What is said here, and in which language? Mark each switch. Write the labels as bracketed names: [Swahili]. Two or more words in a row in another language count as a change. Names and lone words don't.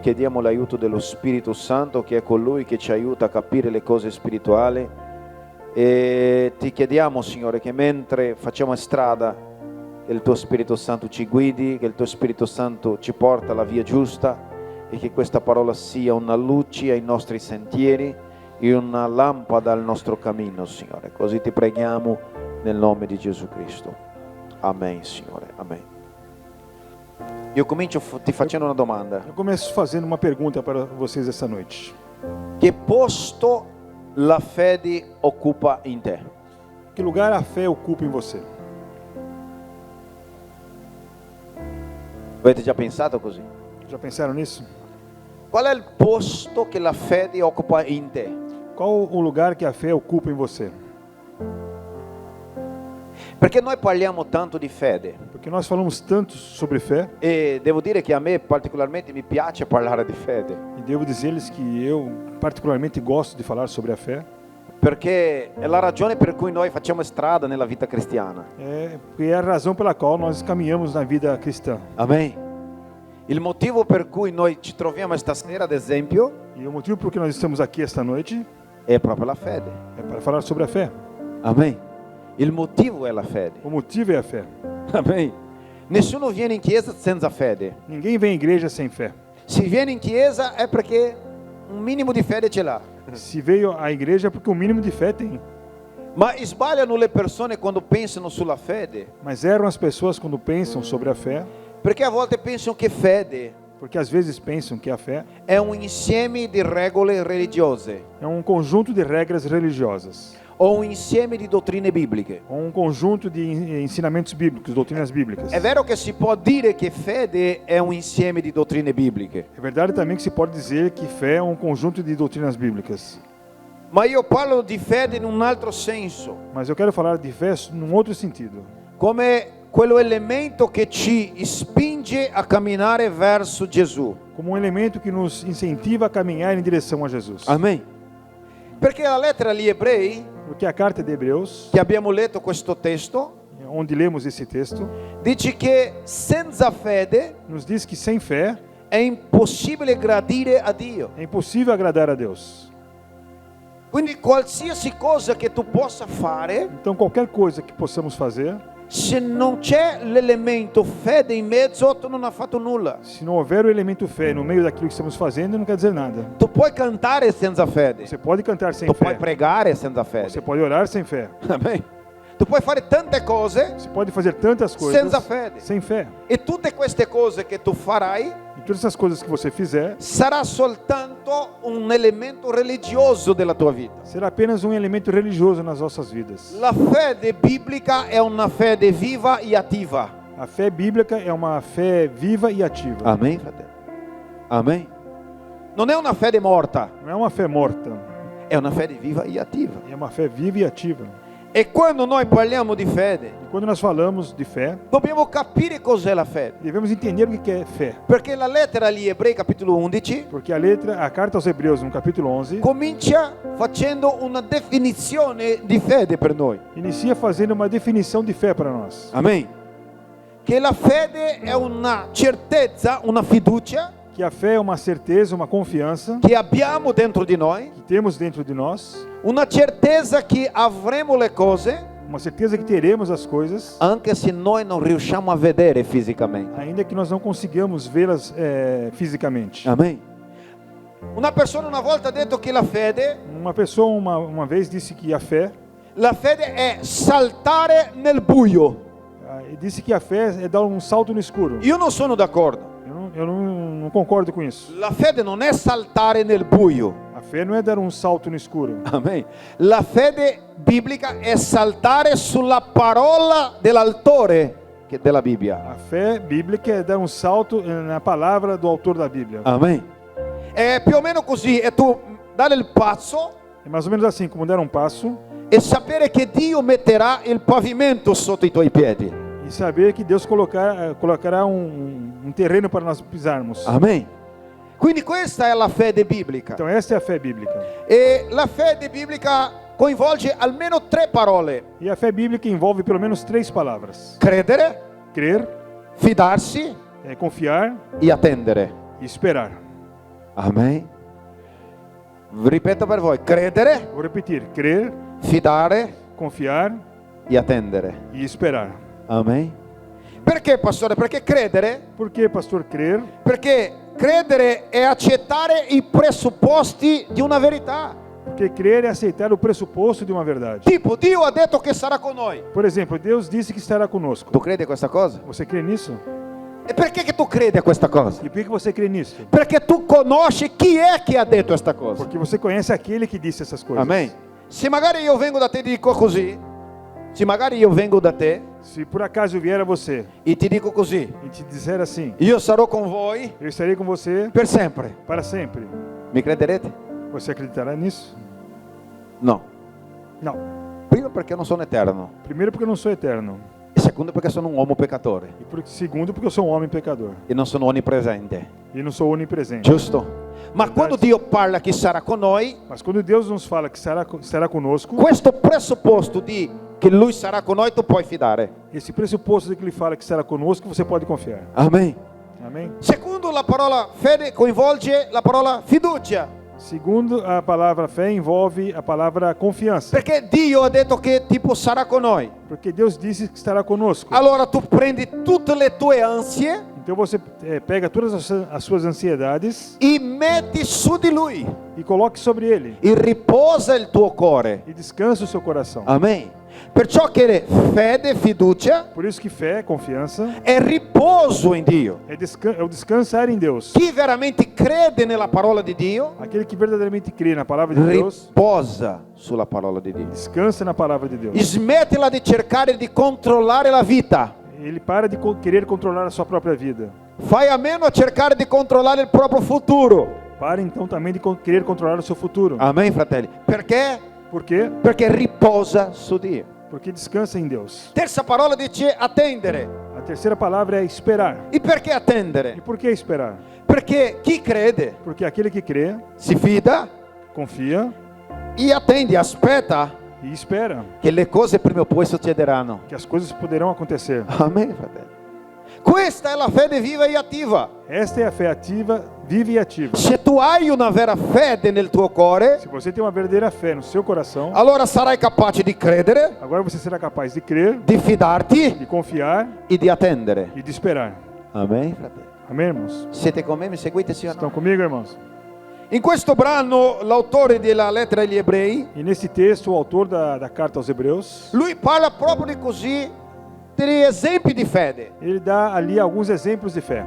[Italian] Chiediamo l'aiuto dello Spirito Santo, che è colui che ci aiuta a capire le cose spirituali, e ti chiediamo, Signore, che mentre facciamo strada, che il tuo Spirito Santo ci guidi, che il tuo Spirito Santo ci porta alla via giusta, e che questa parola sia una luce ai nostri sentieri e una lampada al nostro cammino, Signore. Così ti preghiamo nel nome di Gesù Cristo. Amen, Signore. Amen. Io comincio ti facendo una domanda. [Portuguese] Eu começo fazendo uma pergunta para vocês essa noite. [Italian] Che posto la fede occupa in te? [Portuguese] Que lugar a fé ocupa em você? [Italian] Avete già pensato così? [Portuguese] Já pensaram nisso? [Italian] Qual è il posto che la fede occupa in te? [Portuguese] Qual o lugar que a fé ocupa em você? [Italian] Perché noi parliamo tanto di fede, [Portuguese] Porque nós falamos tanto sobre fé, [Italian] e devo dire che a me particolarmente mi piace parlare di fede, [Portuguese] e devo dizer-lhes que eu particularmente gosto de falar sobre a fé, [Italian] perché è la ragione per cui noi facciamo strada nella vita cristiana. [Portuguese] porque é a razão pela qual nós caminhamos na vida cristã. [Italian] Amen. Il motivo per cui noi ci troviamo stasera, ad esempio, [Portuguese] E o motivo por que nós estamos aqui esta noite [Italian] è proprio la fede. [Portuguese] é para falar sobre a fé. [Italian] Amen. Il motivo è la fede. [Portuguese] O motivo é a fé. [Italian] Amen. Nessuno viene in chiesa senza fede. [Portuguese] Ninguém vem à igreja sem fé. [Italian] Se viene in chiesa è perché un minimo di fede ce l'ha. [Portuguese] Se veio à igreja é porque o mínimo de fé tem. [Italian] Ma sbagliano le persone quando pensano sulla fede, [Portuguese] Mas erram as pessoas quando pensam sobre a fé, [Italian] perché a volte pensano che fede [Portuguese] porque às vezes pensam que a fé [Italian] è un insieme di regole religiose [Portuguese] é um conjunto de regras religiosas, [Italian] o un insieme di dottrine bibliche. [Portuguese] ou um conjunto de ensinamentos bíblicos, doutrinas bíblicas. [Italian] È vero che si può dire che fede è un insieme di dottrine bibliche, [Portuguese] É verdade também que se pode dizer que fé é um conjunto de doutrinas bíblicas. [Italian] ma io parlo di fede in un altro senso, [Portuguese] Mas eu quero falar de fé num outro sentido, [Italian] come quello elemento che ci spinge a camminare verso Gesù. [Portuguese] como um elemento que nos incentiva a caminhar em direção a Jesus. [Italian] Amen. Perché la lettera agli ebrei, [Portuguese] Porque a carta de Hebreus, [Italian] che abbiamo letto questo testo, [Portuguese] onde lemos esse texto, [Italian] dice che senza fede [Portuguese] nos diz que sem fé [Italian] è impossibile gradire a Dio. [Portuguese] é impossível agradar a Deus. [Italian] Quindi qualsiasi cosa che tu possa fare, [Portuguese] Então, qualquer coisa que possamos fazer, [Italian] se non c'è l'elemento fede in mezzo, tu non hai fatto nulla. [Portuguese] se não houver o elemento fé no meio daquilo que estamos fazendo, não quer dizer nada. [Italian] Tu puoi cantare senza fede, [Portuguese] Você pode cantar sem [Italian] tu puoi [Portuguese] fé, [Italian] pregare senza [Portuguese] você [Italian] fede. [Portuguese] pode orar sem fé, [Italian] Amen. Tu puoi fare tante cose [Portuguese] você pode fazer tantas coisas [Italian] senza fede. [Portuguese] sem fé. [Italian] E tutte queste cose che tu farai [Portuguese] E todas essas coisas que você fizer, [Italian] sarà soltanto un elemento religioso della tua vita. [Portuguese] será apenas um elemento religioso nas nossas vidas. [Italian] La fede biblica è una fede viva e attiva. [Portuguese] A fé bíblica é uma fé viva e ativa. [Italian] Amen, fratello. Amen. Non è una fede morta, [Portuguese] Não é uma fé morta, [Italian] è una fede viva e attiva. [Portuguese] é uma fé viva e ativa. [Italian] E quando noi parliamo di fede, [Portuguese] E quando nós falamos de fé, [Italian] dobbiamo capire cos'è la fede. [Portuguese] devemos entender o que é fé. [Italian] Perché la lettera agli Ebrei, capitolo 11, [Portuguese] Porque a carta aos Hebreus, no capítulo 11, [Italian] comincia facendo una definizione di fede per noi. [Portuguese] inicia fazendo uma definição de fé para nós. [Italian] Amen. Che la fede è una certezza, una fiducia [Portuguese] Que a fé é uma certeza, uma confiança [Italian] che abbiamo dentro di noi, [Portuguese] que temos dentro de nós, [Italian] una certezza che avremo le cose [Portuguese] uma certeza que teremos as coisas, [Italian] anche se noi non riusciamo a vedere fisicamente. [Portuguese] ainda que nós não consigamos vê-las fisicamente. [Italian] Amen. Una persona una volta ha detto che la fede [Portuguese] Uma pessoa uma vez disse que a fé, [Italian] è saltare nel buio. [Portuguese] disse que a fé é dar um salto no escuro. [Italian] Io non sono d'accordo. [Portuguese] Eu não concordo com isso. [Italian] La fede non è saltare nel buio. [Portuguese] A fé não é dar um salto no escuro. [Italian] Amen. La fede biblica è saltare sulla parola dell'autore della Bibbia. [Portuguese] A fé bíblica é dar um salto na palavra do autor da Bíblia. [Italian] Amen. È più o meno così, e tu dare il passo [Portuguese] É mais ou menos assim, como dar um passo [Italian] e sapere che Dio metterà il pavimento sotto i tuoi piedi. [Portuguese] e saber que Deus colocará um terreno para nós pisarmos. [Italian] Amen. Quindi questa è la fede biblica. [Portuguese] Então essa é a fé bíblica. [Italian] E la fede biblica coinvolge almeno 3 parole: [Portuguese] E a fé bíblica envolve pelo menos 3 palavras: [Italian] credere, [Portuguese] crer, [Italian] fidarsi [Portuguese] confiar [Italian] e attendere. [Portuguese] e esperar. [Italian] Amen. Ripeto per voi: credere, [Portuguese] Vou repetir: crer, [Italian] fidare [Portuguese] confiar [Italian] e attendere. [Portuguese] e esperar. [Italian] Amen. Perché, pastore? Perché credere? [Portuguese] Por que, pastor, crer? [Italian] Perché credere è accettare i presupposti di una verità. [Portuguese] Porque crer é aceitar o pressuposto de uma verdade. [Italian] Tipo, Dio ha detto che sarà con noi. [Portuguese] Por exemplo, Deus disse que estará conosco. [Italian] Tu credi a questa cosa? [Portuguese] Você crê nisso? [Italian] E perché che tu credi a questa cosa? [Portuguese] E por que você crê nisso? [Italian] Perché tu conosci chi è che ha detto questa cosa. [Portuguese] Porque você conhece aquele que disse essas coisas. [Italian] Amen. Se magari io vengo da te e ti dico così, se magari io vengo da te [Portuguese] Se por acaso eu vier a você [Italian] e ti dico così, [Portuguese] e te disser assim: [Italian] io sarò con voi [Portuguese] eu estarei com você [Italian] per sempre, [Portuguese] para sempre, [Italian] mi crederete? [Portuguese] você acreditará nisso? [Italian] No. [Portuguese] Não. [Italian] Primo perché non sono eterno, [Portuguese] Primeiro, porque eu não sou eterno. [Italian] e secondo perché sono un uomo peccatore [Portuguese] Segundo, porque eu sou um homem pecador [Italian] e non sono onnipresente. [Portuguese] e não sou onipresente. [Italian] Giusto? Ma quando Dio parla che sarà con noi, [Portuguese] Mas quando Deus nos fala que estará conosco, [Italian] questo presupposto di che Lui sarà con noi tu puoi fidare. [Portuguese] esse pressuposto de que Ele fala que estará conosco, você pode confiar. [Italian] Amen. [Portuguese] Amém? [Italian] Secondo, la parola fede coinvolge la parola fiducia, [Portuguese] Segundo, a palavra fé envolve a palavra confiança. [Italian] perché Dio ha detto che tipo sarà con noi. [Portuguese] Porque Deus disse que estará conosco. [Italian] Allora tu prendi tutte le tue ansie [Portuguese] Então você pega todas as suas ansiedades [Italian] e metti su di Lui [Portuguese] e coloque sobre Ele. [Italian] e riposa il tuo cuore. [Portuguese] E descansa o seu coração. [Italian] Amen. Perciò che fede, fiducia [Portuguese] Por isso que fé, confiança, [Italian] è riposo in Dio. [Portuguese] é o descansar em Deus. [Italian] Chi veramente crede nella parola di Dio [Portuguese] Aquele que verdadeiramente crê na palavra de Deus, [Italian] riposa sulla parola di Dio. [Portuguese] descansa na palavra de Deus. [Italian] Smettila di cercare di controllare la vita. [Portuguese] Ele para de querer controlar a sua própria vida. [Italian] Fai a meno a cercare di controllare il proprio futuro. [Portuguese] Para então também de querer controlar o seu futuro. [Italian] Amen, fratelli. Perché? [Portuguese] Por quê? [Italian] Perché riposa su Dio. [Portuguese] Porque descansa em Deus. [Italian] Terza parola dice attendere. [Portuguese] A terceira palavra é esperar. [Italian] E perché [Portuguese] E [Italian] attendere? [Portuguese] por que esperar? [Italian] Perché chi crede [Portuguese] Porque aquele que crê, [Italian] si fida [Portuguese] confia [Italian] e attende, aspetta [Portuguese] e espera [Italian] che le cose prima o poi succederanno. [Portuguese] que as coisas poderão acontecer. [Italian] Amen, fratello. Questa è la fede viva e attiva. [Portuguese] Esta é a fé ativa, viva e ativa. [Italian] Se tu hai una vera fede nel tuo cuore, [Portuguese] Se você tem uma verdadeira fé no seu coração, [Italian] allora sarai capace di credere, [Portuguese] agora você será capaz de crer, [Italian] di fidarti [Portuguese] de confiar [Italian] e di attendere. [Portuguese] e de esperar. [Italian] Amen, fratello. [Portuguese] Amém, irmãos? [Italian] Siete con me? Mi seguite, sì o [Portuguese] Estão [Italian] no? [Portuguese] comigo, irmãos? [Italian] In questo brano l'autore della lettera agli ebrei, [Portuguese] E nesse texto, o autor da carta aos Hebreus, [Italian] lui parla proprio di così, degli esempi di fede, [Portuguese] ele dá ali alguns exemplos de fé.